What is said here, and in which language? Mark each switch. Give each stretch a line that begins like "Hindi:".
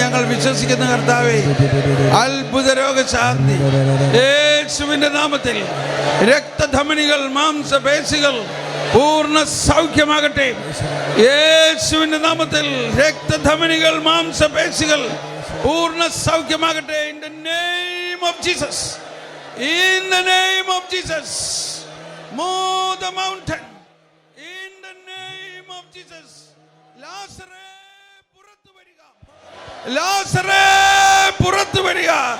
Malayalam: ഞങ്ങൾ വിശ്വസിക്കുന്ന കർത്താവേ, അത്ഭുത രോഗശാന്തി യേശുവിൻ്റെ നാമത്തിൽ. രക്തധമനികൾ, മാംസപേശികൾ പൂർണ്ണ സൗഖ്യമാകട്ടെ യേശുവിൻ്റെ നാമത്തിൽ. രക്തധമനികൾ, മാംസപേശികൾ പൂർണ്ണ സൗഖ്യമാകട്ടെ.
English: In the name of Jesus, in the name of Jesus, move the mountain. In the name of Jesus.
Malayalam: ലാസറേ പുറത്തു വരിക, ലാസറേ പുറത്തു വരിക.